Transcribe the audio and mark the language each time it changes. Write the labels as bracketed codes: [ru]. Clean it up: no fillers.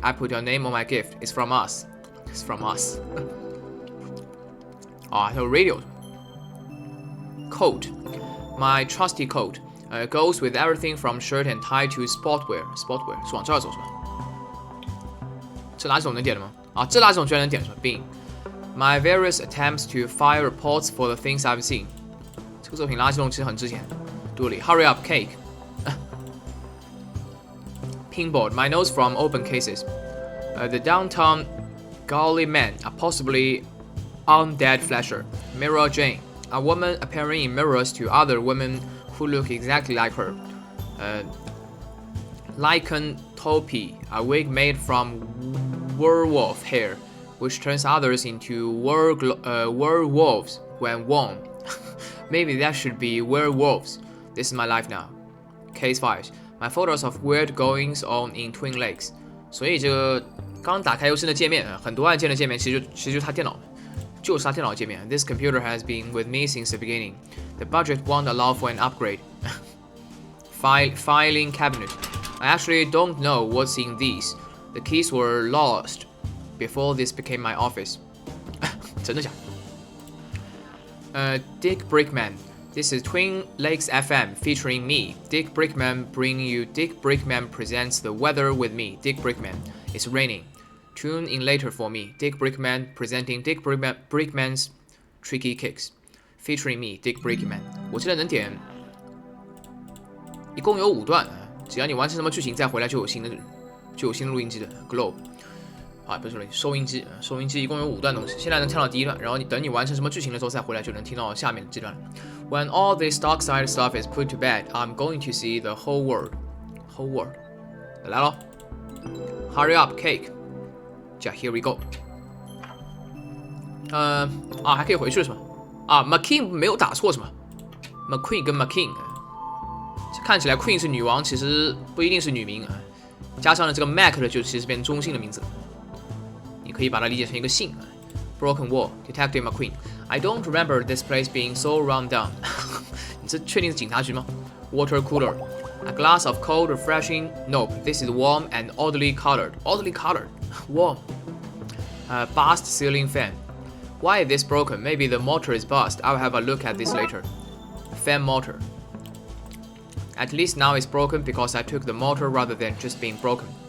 [en] I put your name on my gift. It's from us. It's from us. [zh] 啊，还有 [en] radio. Coat. My trusty coat. Goes with everything from shirt and tie to sportwear. [zh] Sportwear 是往这儿走是吧？这垃圾桶能点的吗？啊，这垃圾桶居然能点是吧？ [en] 并 My various attempts to file reports for the things I've seen. [zh] 这个作品垃圾桶其实很值钱。 [en] 杜里 ，Hurry up, cake. Pinboard, my notes from open cases. The downtown gully man, a possibly undead flasher. Mirror Jane, a woman appearing in mirrors to other women who look exactly like her. Lycanthropy, a wig made from werewolf hair, which turns others into werewolves when worn.Maybe that should be werewolves. This is my life now. Case 5. My photos of weird goings on in Twin Lakes. [zh] 所以这个刚打开游戏的界面，很多按键的界面其实就是他电脑，就是他电脑界面。 [en] This computer has been with me since the beginning. The budget won't allow for an upgrade. Filing cabinet. I actually don't know what's in these. The keys were lost before this became my office. [zh] 真的假的？Dick Brickman. [en] This is Twin Lakes FM featuring me. Dick Brickman bringing you Dick Brickman presents the weather with me. Dick Brickman. It's raining. Tune in later for me. Dick Brickman presenting Dick Brickman's tricky kicks. Featuring me, Dick Brickman. [zh] 我现在能点，一共有5段，只要你完成什么剧情再回来就有新的录音机的 Globe。啊，不是收音机，收音机一共有5段东西，现在能听到第1段，然后等你完成什么剧情的时候再回来就能听到下面这段。 [en] When all this Darkside stuff is put to bed, I'm going to see the whole world. Whole world. [zh] 来咯 [en] Hurry up, cake. [zh] 这样 [en] Here we go. [zh] 还可以回去是吧？啊 ，McKean 没有打错是吗 ？McQueen 跟 McKean， 看起来 Queen 是女王，其实不一定是女名啊。加上了这个 Mac 的就其实变中性的名字。可以把它理解成一个姓 [en] Broken Wall, Detective McQueen. I don't remember this place being so run down. [zh] 你这确定是警察局吗 ？Water cooler. [en] A glass of cold, refreshing. Nope, this is warm and oddly colored. Oddly colored. Warm. Bust ceiling fan. Why is this broken? Maybe the motor is bust. I'll have a look at this later. Fan motor. At least now it's broken because I took the motor rather than just being broken.